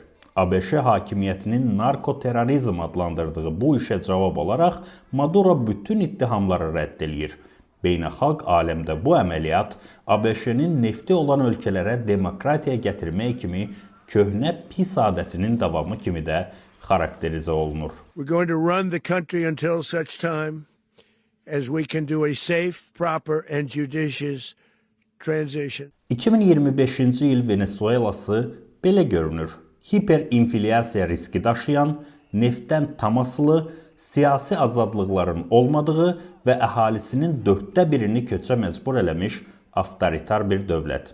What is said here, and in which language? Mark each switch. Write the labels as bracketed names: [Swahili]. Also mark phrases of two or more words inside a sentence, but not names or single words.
[Azerbaijani] ABŞ hakimiyyətinin narkoterrorizm adlandırdığı bu işə cavab olaraq Maduro bütün ittihamları rədd edir. Beynəlxalq aləmdə bu əməliyyat ABŞ-nin nefti olan ölkələrə demokratiya gətirmək kimi köhnə pis adətinin davamı kimi də xarakterizə olunur. [English] We're going to run the country until such time as we can do a safe, proper and judicious transition. [Azerbaijani] 2025-ci il Venezuelası belə görünür. Hiperinflyasiya riski daşıyan, neftdən tam asılı, siyasi azadlıqların olmadığı və əhalisinin 1/4-ni köçə məcbur eləmiş avtoritar bir dövlət.